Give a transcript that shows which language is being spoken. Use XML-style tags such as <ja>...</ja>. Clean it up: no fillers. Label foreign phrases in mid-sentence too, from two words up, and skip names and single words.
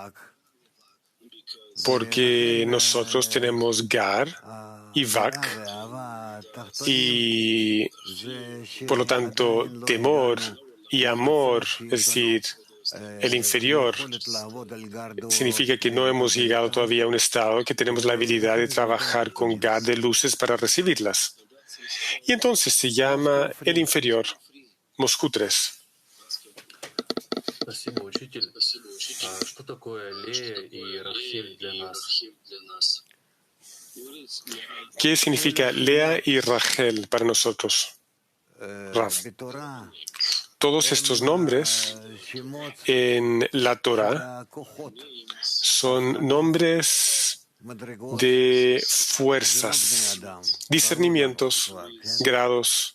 <es>Porque nosotros tenemos Gar y Vak, y por lo tanto temor y amor, es decir, el inferior, significa que no hemos llegado todavía a un estado que tenemos la habilidad de trabajar con Gar de luces para recibirlas. Y entonces se llama el inferior, Moscú 3.</es> <ru>Спасибо, учитель. Что такое Лея и Рахель для нас?</ru> <es>¿Qué significa Lea y Rachel para nosotros? Rav. Todos estos nombres en la Torah son nombres de fuerzas, discernimientos, grados.</es>